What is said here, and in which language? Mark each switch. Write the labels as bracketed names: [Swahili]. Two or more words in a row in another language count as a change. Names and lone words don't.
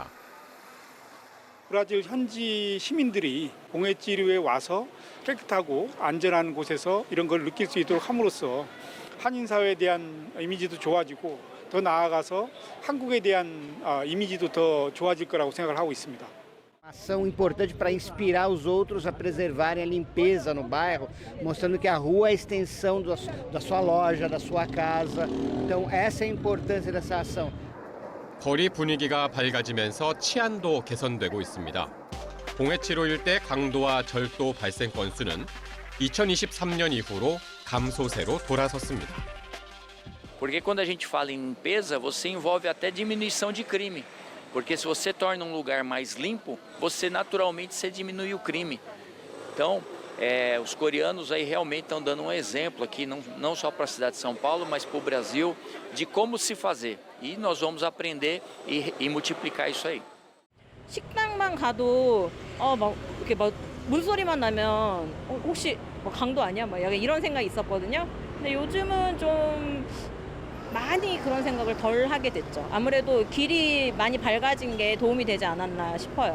[Korean] 브라질 현지 시민들이 봉해치료에 와서 깨끗하고 안전한 곳에서 이런 걸 느낄 수 있도록 함으로써 한인 사회에 대한 이미지도 좋아지고 더 나아가서 한국에 대한 이미지도 더 좋아질 거라고 생각을 하고 있습니다. [Portuguese] Ação importante para inspirar os outros a preservarem a limpeza no bairro, mostrando que a rua é a extensão da sua loja, da sua casa. Então essa é a importância dessa ação. [Korean] 거리 분위기가 밝아지면서 치안도 개선되고 있습니다. 봉해치로 일대 강도와 절도 발생 건수는 2023년 이후로 감소세로 돌아섰습니다. [Portuguese] Porque quando a gente fala em limpeza, você envolve até diminuição de crime. Porque se você torna um lugar mais limpo, você naturalmente diminui o crime. Então, os coreanos aí realmente estão dando um exemplo aqui, não só para a cidade de São Paulo, mas para o Brasil, de como se fazer. E nós vamos aprender e multiplicar isso aí. [Korean] 식당만 가도 막 이렇게 막 물소리만 나면 혹시 뭐 강도 아니야? 막 약간 이런 생각이 있었거든요. 근데 요즘은 좀 많이 그런 생각을 덜 하게 됐죠. 아무래도 길이 많이 밝아진 게 도움이 되지 않았나 싶어요.